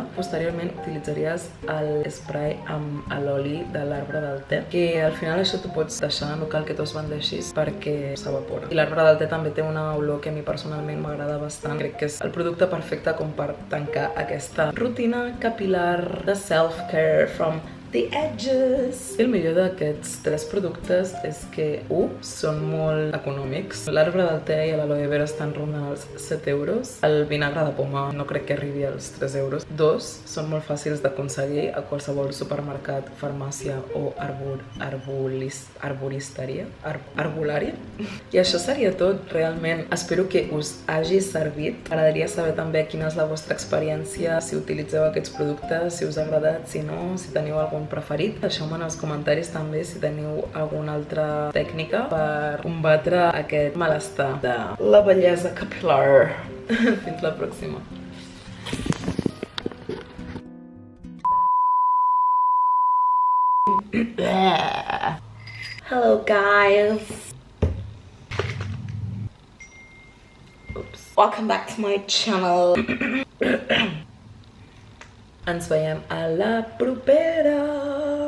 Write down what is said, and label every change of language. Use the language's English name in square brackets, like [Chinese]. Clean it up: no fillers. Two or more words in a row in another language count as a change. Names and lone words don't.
[Catalan] Posteriorment utilitzaries el spray amb l'oli de l'arbre del te, que al final això t'ho pots deixar, no cal que t'ho esbandeixis perquè s'evapora. I l'arbre del te també té una olor que a mi personalment m'agrada bastant. Crec que és el producte perfecte com per tancar aquesta rutina capilar de [English] self-care from the edges. [Catalan] El millor d'aquests 3 productes és que 1. Són molt econòmics. L'arbre del te i l'aloe vera estan rondant els 7 euros. El vinagre de poma no crec que arribi als 3 euros. 2. Són molt fàcils d'aconseguir a qualsevol supermercat, farmàcia o arbolària. I això seria tot, realment. Espero que us hagi servit. M'agradaria saber també quina és la vostra experiència, si utilitzeu aquests productes, si us ha agradat, si no, si teniu algun preferit. Deixeu-me en els comentaris també si teniu alguna altra tècnica per combatre aquest malestar de la bellesa capilar. Fins la pròxima. [English] Hello guys. Oops. Welcome back to my channel. [Catalan] Ens veiem a la propera!